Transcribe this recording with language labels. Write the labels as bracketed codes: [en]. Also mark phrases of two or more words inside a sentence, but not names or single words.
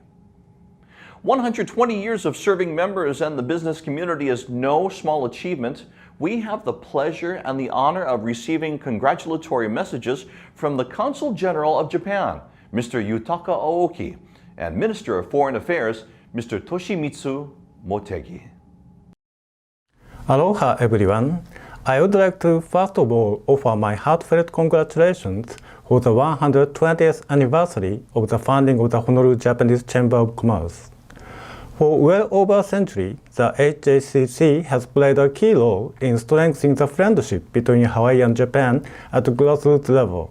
[en] 120 years of serving members and the business community is no small achievement. We have the pleasure and the honor of receiving congratulatory messages from the Consul General of Japan, Mr. Yutaka Aoki, and Minister of Foreign Affairs, Mr. Toshimitsu Motegi. Aloha everyone. I would like to first of all offer my heartfelt congratulations for the 120th anniversary of the founding of the Honolulu Japanese Chamber of Commerce. For well over a century, the HJCC has played a key role in strengthening the friendship between Hawaii and Japan at the grassroots level.